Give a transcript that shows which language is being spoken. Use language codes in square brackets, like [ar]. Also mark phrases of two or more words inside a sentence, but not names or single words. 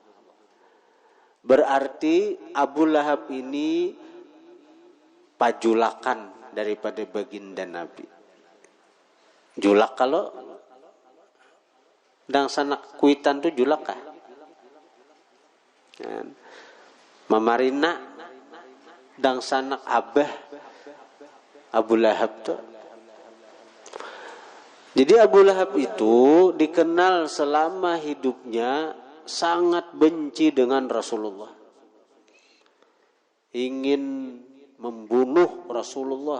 [bjn] Berarti Abu Lahab ini pajulakan daripada baginda Nabi. Julak, kalau dangsanak kuitan itu julak kah? Mamarina dangsanak abah Abu Lahab tuh. Jadi Abu Lahab itu dikenal selama hidupnya sangat benci dengan Rasulullah. Ingin membunuh Rasulullah.